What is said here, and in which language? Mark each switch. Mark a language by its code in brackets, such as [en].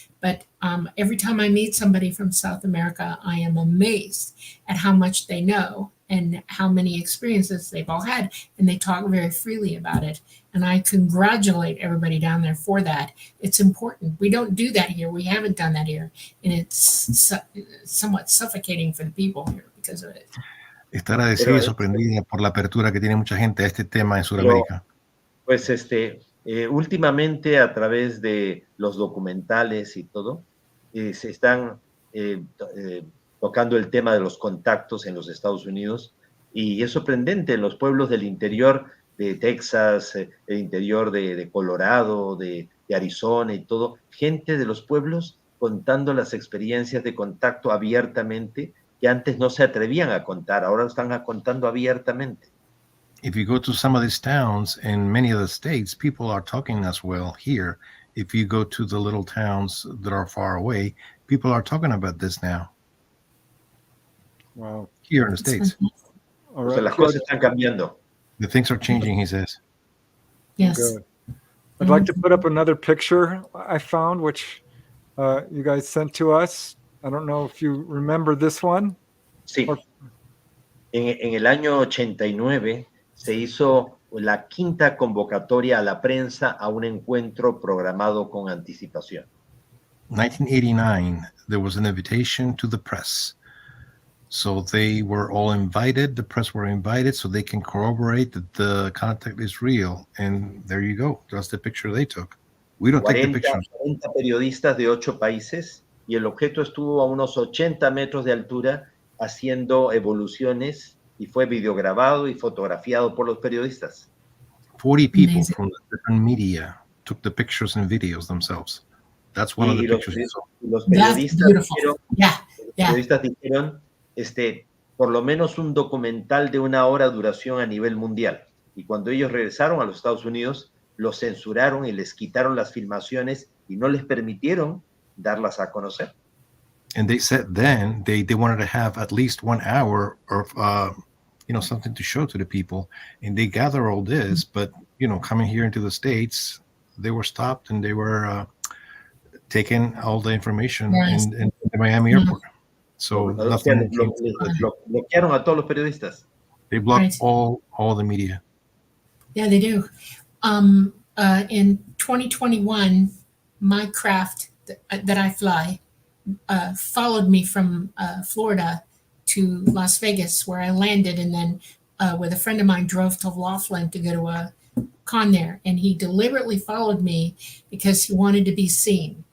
[en] But every time I meet somebody from South America, I am amazed at how much they know and how many experiences they've all had. And they talk very freely about it. And I congratulate everybody down there for that. It's important. We don't do that here. We haven't done that here. And it's somewhat suffocating for the people here because of it. [es] Está agradecida y sorprendida por la apertura que tiene mucha gente a este tema en Sudamérica. Pues últimamente a través de los documentales y todo, se están tocando el tema de los contactos en los Estados Unidos y es sorprendente en los pueblos del interior de Texas, el interior de Colorado, de Arizona y todo, gente de los pueblos contando las experiencias de contacto abiertamente que antes no se atrevían a contar, ahora están contando abiertamente. [en] If you go to some of these towns in many of the states, people are talking as well here. If you go to the little towns that are far away, people are talking about this now. Wow. Here in the States. All [es] O sea, [en] right. [es] las cosas están cambiando. [en] The things are changing, he says. Yes. Good. I'd like to put up another picture I found, which you guys sent to us. I don't know if you remember this one. [es] Sí. En el año 89 se hizo la quinta convocatoria a la prensa a un encuentro programado con anticipación. [en] 1989, there was an invitation to the press. So they were all invited, the press were invited, so they can corroborate that the contact is real. And there you go. That's the picture they took. We don't take the pictures. [es] 40 periodistas de 8 países y el objeto estuvo a unos 80 metros de altura haciendo evoluciones y fue videograbado y fotografiado por los periodistas. [en] 40 people Amazing. from the different media took the pictures and videos themselves. That's one of the pictures. [es] Los [en] That's [es] periodistas [en] beautiful. [es] dijeron, [en] Yeah. Yeah. [es] periodistas dijeron por lo menos un documental de 1 hora de duración a nivel mundial. Y cuando ellos regresaron a los Estados Unidos, los censuraron y les quitaron las filmaciones y no les permitieron darlas a conocer. [en] And they said then they wanted to have at least 1 hour of something to show to the people, and they gather all this, but coming here into the States, they were stopped and they were taking all the information Yes. in the Miami airport. So nothing. [es] Bloquearon a todos los periodistas. [en] They blocked Right. all the media. Yeah, they do. In 2021, my craft that I fly followed me from Florida to Las Vegas, where I landed, and then with a friend of mine drove to Laughlin to go to a con there, and he deliberately followed me because he wanted to be seen.